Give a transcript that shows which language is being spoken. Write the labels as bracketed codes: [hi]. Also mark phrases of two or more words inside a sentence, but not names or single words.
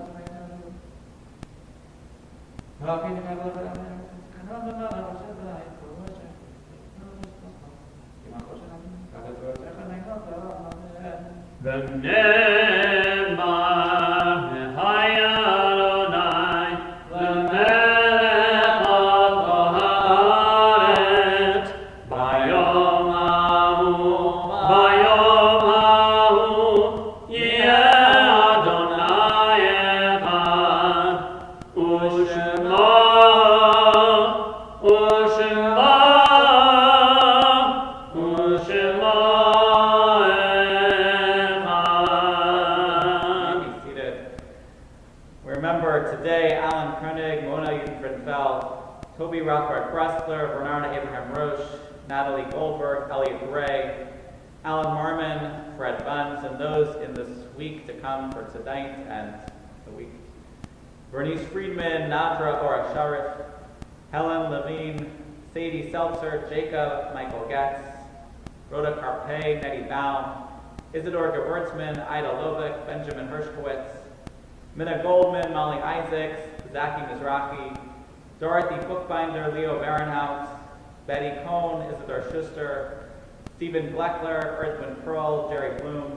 [he] ונאמר והיה אדני למלך על כל הארץ ביום ההוא יהיה אדני אחד ושמו [en] Be seated. We remember today Alan Koenig, Mona Judenfeld, Toby Rothbard Bressler, Bernarda Abraham Roche, Natalie Goldberg, Elliot Gray, Alan Marmon, Fred Bunce, and those in this week to come for tonight and the week. Bernice Friedman, Nadra Ora Sharif, Helen Levine, Sadie Seltzer, Jacob Michael Getz, Rhoda Carpe, Nettie Baum, Isidore Gewurzman, Ida Lovick, Benjamin Hershkowitz, Minna Goldman, Molly Isaacs, Zaki Mizrahi, Dorothy Bookbinder, Leo Barenhout, Betty Cohn, Isidore Schuster, Stephen Bleckler, Earthwind Pearl, Jerry Bloom,